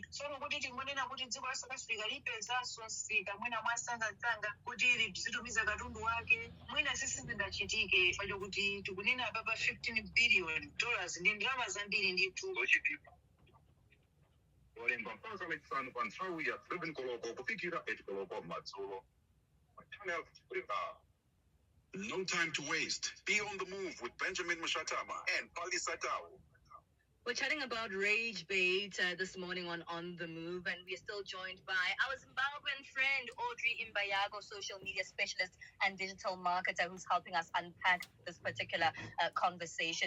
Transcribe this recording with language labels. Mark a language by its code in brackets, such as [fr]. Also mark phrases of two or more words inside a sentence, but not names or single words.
[ny] Tsono kuti tingonena kuti dziko la South Africa lipezanso msika mwina mwasangasanga kuti lizitumiza katundu wake mwina sizingachitike pacho kuti tikunena papa $15 billion ndi ndalama zambiri ndithu. Olemba mpaka lachisanu pa nthawi ya 7 koloko kufikira 8 koloko madzulo. [en] Channel Africa. No time to waste. Be on the move with Benjamin Mushatama and Pali Satau. We're chatting about rage bait this morning on The Move, and we're still joined by our Zimbabwean friend, Audrey Imbayago, social media specialist and digital marketer, who's helping us unpack this particular conversation.